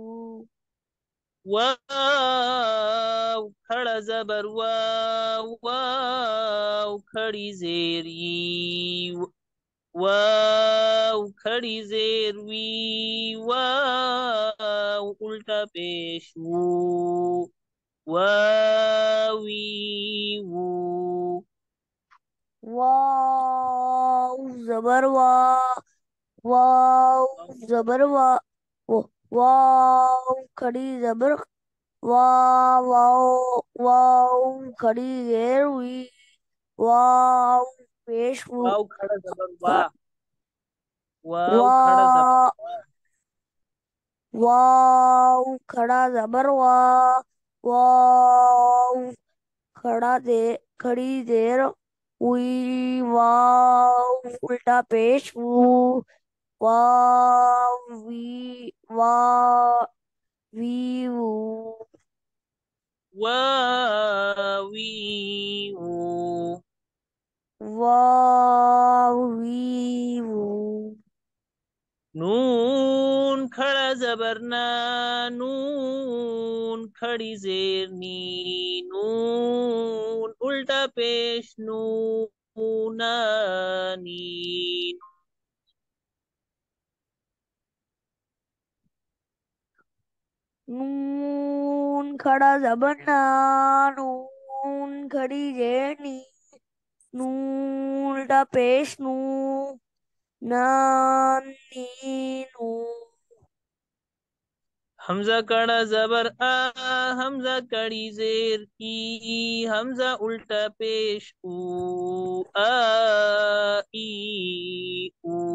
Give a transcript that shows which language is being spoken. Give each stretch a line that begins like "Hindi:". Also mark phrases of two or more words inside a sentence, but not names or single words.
Urdu: واو کھڑا زبر واو، واو کھڑی زیر ی، واو کھڑی زیر وی، واو الٹا پیش وو، واوی وو. واو زبر وا، واو زبر وا، واو کھڑی زبر وا، واو واو کھڑی زیر ہوئی، واو پیش ہو. واو کھڑا زبر وا، واو کھڑا زبر وا، وا. واو کھڑا زبر وا، واو کھڑی دیر ہوئی، واو الٹا پیش ہو، واو وی، وا وی وو. واوی وو. واو وی وو. نون کھڑا زبر نا، نون کھڑی زیر نی، نون الٹا پیش نو، نانی. نون کھڑا زبر نا، نون کھڑی زیر نی، نون الٹا پیش نو، نان نین نو. حمزہ کڑا زبر آ، حمزہ کڑی زیر ای، حمزہ الٹا پیش او، آ ای او.